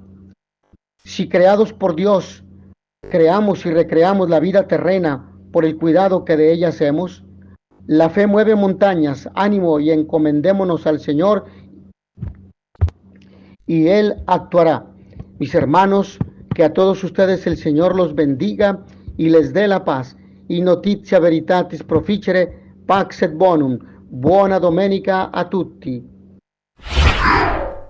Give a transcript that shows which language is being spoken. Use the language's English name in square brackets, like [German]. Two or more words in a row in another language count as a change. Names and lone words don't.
[Spanish] Si creados por Dios, creamos y recreamos la vida terrena por el cuidado que de ella hacemos, la fe mueve montañas. Ánimo y encomendémonos al Señor y Él actuará. Mis hermanos, que a todos ustedes el Señor los bendiga y les dé la paz. [Latin] Y notitia veritatis proficere, pax et bonum. [Italian] Buona domenica a tutti.